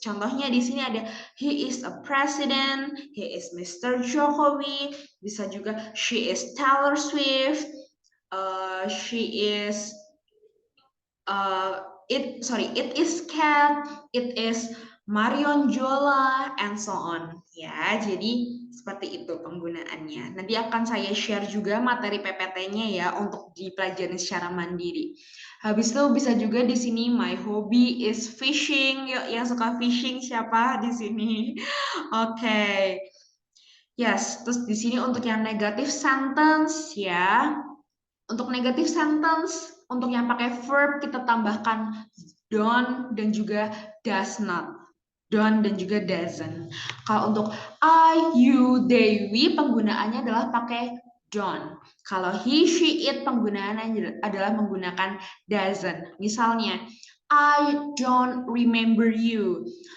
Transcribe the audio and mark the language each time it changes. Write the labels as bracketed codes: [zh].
[id] Contohnya di sini ada [en] he is a president, he is Mr. Jokowi, [id] bisa juga [en] she is Taylor Swift, she is it is Cat, it is Marion Jola, and so on. [id] Ya, jadi seperti itu penggunaannya. Nanti akan saya share juga materi PPT-nya ya untuk dipelajari secara mandiri. Habis itu bisa juga di sini [en] my hobby is fishing. [id] Yuk, yang suka fishing siapa di sini? Oke. Yes, terus di sini untuk yang negative sentence ya. Untuk negative sentence, untuk yang pakai verb kita tambahkan don't dan juga does not. Don't dan juga doesn't. Kalau untuk I, you, they, we penggunaannya adalah pakai don't. Kalau he, she, it penggunaannya adalah menggunakan doesn't. [en] Misalnya, I don't remember you.